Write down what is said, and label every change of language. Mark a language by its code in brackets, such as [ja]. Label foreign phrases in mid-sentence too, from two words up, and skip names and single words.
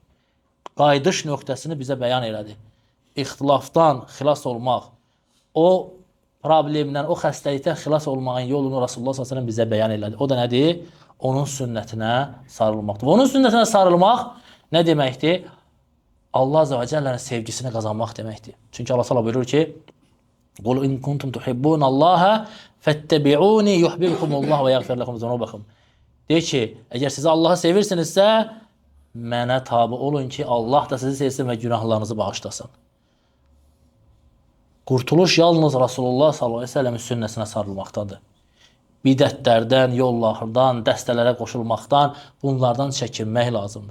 [az] Qaydış nöqtəsini bizə bəyan elədi. İxtilafdan xilas olmaq, o problemdən, o xəstəlikdən xilas olmağın yolunu Rasulullah s.ə.v. bizə bəyan elədi. O da nədir? Onun sünnətinə sarılmaqdır. Onun sünnətinə sarılmaq nə deməkdir? Allah Azəbə Cəllənin sevgisini qazanmaq deməkdir. Çünki Allah s.ə.v. buyurur ki, [ar] قُلْ اِنْ كُنْتُمْ تُحِبُّونَ اللّٰهَ فَاتَّبِعُونِ يُحْبِبْكُمُ اللّٰهُ وَيَغْفِرْ لَكُمْ ذُنُوبَكُمْ. [az] Deyir ki, əgər sizi Allahı sevirsinizsə, mənə tabi olun ki, Allah da sizi sevsin və günahlarınızı bağışlasın. Qurtuluş yalnız Rasulullah s.ə.v. sünnəsinə sarılmaqdadır. Bidətlərdən, yollardan, dəstələrə qoşulmaqdan, bunlardan çəkinmək lazımdır.